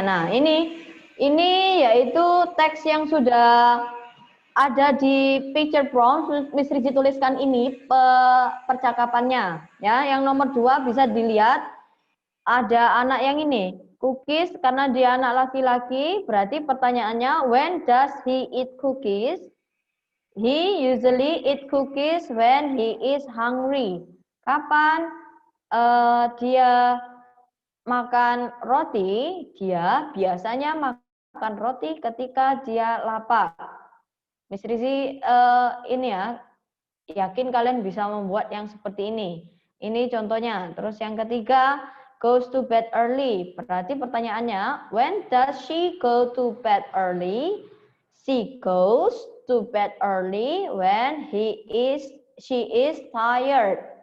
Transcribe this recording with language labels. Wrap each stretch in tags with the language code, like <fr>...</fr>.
<id>Nah, ini yaitu teks yang sudah ada di picture prompt. Miss Rizi tuliskan ini percakapannya. Ya, yang nomor 2 bisa dilihat ada anak yang ini, cookies, karena dia anak laki-laki, berarti pertanyaannya</id> <en>when does he eat cookies? He usually eat cookies when he is hungry.</en> <id>Kapan dia makan roti? Dia biasanya makan roti ketika dia lapar. Miss Rizi ini ya, yakin kalian bisa membuat yang seperti ini. Ini contohnya. Terus yang ketiga,</id> <en>goes to bed early.</en> <id>Berarti pertanyaannya,</id> <en>when does she go to bed early? She goes to bed early when she is tired.</en>